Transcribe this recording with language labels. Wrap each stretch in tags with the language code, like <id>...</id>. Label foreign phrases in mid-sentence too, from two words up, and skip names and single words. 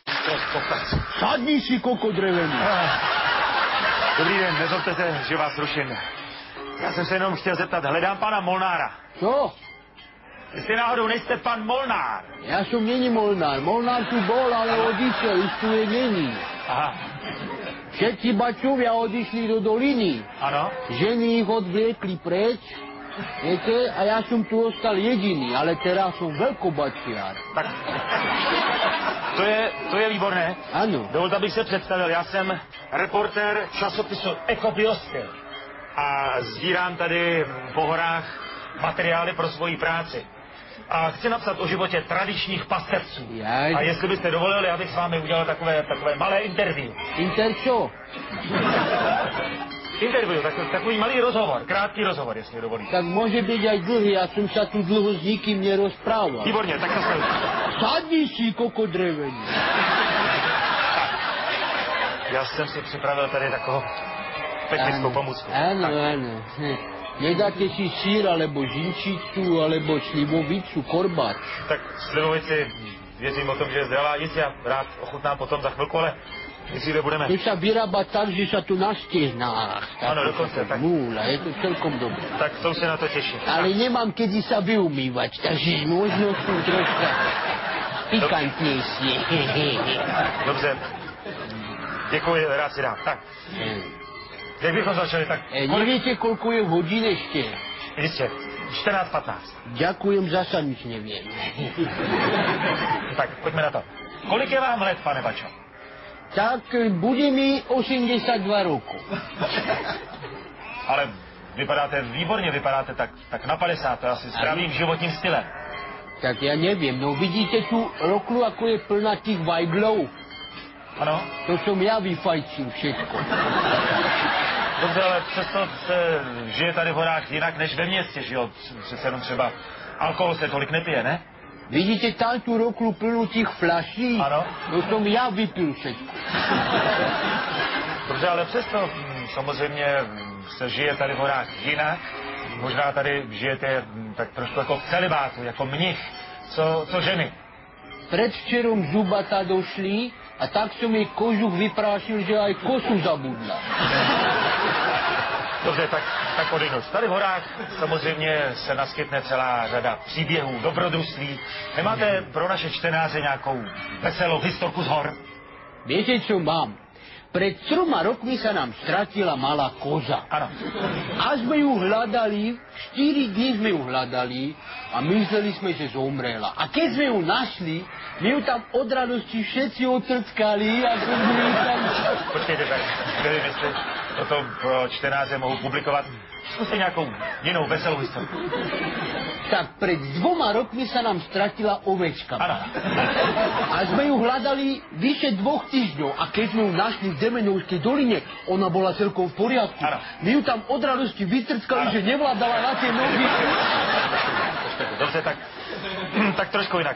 <sk>Sadni si, koko drevený.</sk> <cs>Dobrý den, nezlobte se, že vás ruším. Já jsem se jenom chtěl zeptat, hledám pana Molnára. Co? Jestli náhodou nejste pan Molnár.</cs> <sk>Ja som není Molnár. Molnár tu bol, ale odišiel, už tu je není. Aha. Všetci bačovia odišli do doliny.</sk> <cs>Ano?</cs> <sk>Ženy ich odvliekli preč, viete, a ja som tu ostal jediný, ale teraz som veľkobačiar.</sk> <cs>Tak, to je výborné. Ano. Dovolte, abych se představil. Já jsem reportér časopisu Ekobiosfér a sbírám tady po horách materiály pro svoji práci. A chci napsat o životě tradičních pastevců.</cs> <sk>Jaj.</sk> <cs>A jestli byste dovolili, abych s vámi udělal takové malé interview.</cs> <sk>Inter čo?</sk> <cs>Interview, takový malý rozhovor, krátký rozhovor, jestli dovolíte.</cs> <sk>Tak môže byť aj dlhý, ja som sa tu dlho s nikým nerozprával.</sk> <cs>Výborně, tak to se...</cs> <sk>Sadni si, koko drevený.</sk> <cs>Já jsem si připravil tady takovou technickou pomůcku.</cs> <sk>Áno, áno. Nedáte si sír, alebo žinčicu, alebo slivovicu, korbáč.</sk> <cs>Tak slivovici, věřím o tom, že je zdravá jíst, já rád ochutnám potom za chvilku, ale jestli budeme...</cs> <sk>To sa vyrába tak, že sa tu na stehnách.</sk> <cs>Ano, dokonce, tak...</cs> <sk>Múla, je to celkom dobré.</sk> <cs>Tak to se na to těším.</cs> <sk>Ale nemám kedy sa vyumývať, takže možno sú troška pikantnejšie.</sk> <cs>Dobře. Děkuji, rád si dám. Tak. Jak bychom začali, tak...</cs> <sk>Neviete, koľko je hodín ešte?</sk> <cs>Jistě. 14:15.</cs> <sk>Ďakujem, zasa nič neviem.</sk> <cs>Tak, pojďme na to. Kolik je vám let, pane Bačo?</cs> <sk>Tak bude mi 82 rokov.</sk> <cs>Ale vypadáte výborně, vypadáte tak na 50, to je asi zdravým životním stylem.</cs> <sk>Tak ja neviem, no vidíte tú roklu, ako je plná tých vajglov?</sk> <cs>Ano?</cs> <sk>To som ja vyfajčil všetko.</sk> <cs>Dobře, ale přesto se žije tady v horách jinak než ve městě, že jo? Přece jenom třeba alkohol se tolik nepije, ne?</cs> <sk>Vidíte tam tú roklu plnú tých fľaší?</sk> <cs>Ano.</cs> <sk>To som ja vypil všetko.</sk> <cs>Dobře, ale přesto samozřejmě se žije tady v horách jinak. Možná tady žijete tak trošku jako v celibátu, jako mnich. Co ženy?</cs> <sk>Predvčerom zubata došli a tak som jej kožuch vyprášil, že aj kosu zabudla.</sk> <cs>Dobře, tak odejnout. Tady v horách samozřejmě se naskytne celá řada příběhů, dobrodružství. Nemáte pro naše čtenáře nějakou veselou historku z hor?</cs> <sk>Viete, čo mám? Pred 3 rokmi sa nám stratila malá koza.</sk> <cs>Ano.</cs> <sk>A sme ju hľadali, 4 dní sme ju hľadali a mysleli sme, že zomrela. A keď sme ju našli, my ju tam od radosti všetci otrckali a boli tam...</sk> <cs>Počkejte, tak nevím, jestli toto pro čtenáře mohu publikovat. Zkuste nějakou jinou veselou historku.</cs> <sk>Tak pred 2 rokmi sa nám stratila ovečka.</sk> <cs>Ano.</cs> <sk>A sme ju hľadali vyše 2 týždňov. A keď sme ju našli v Demenovskej doline, ona bola celkom v poriadku.</sk> <cs>Ano.</cs> <sk>My ju tam od radosti vytrckali, že nevládala na tie nohy.</sk> <cs>Dobře, tak trošku jinak.</cs>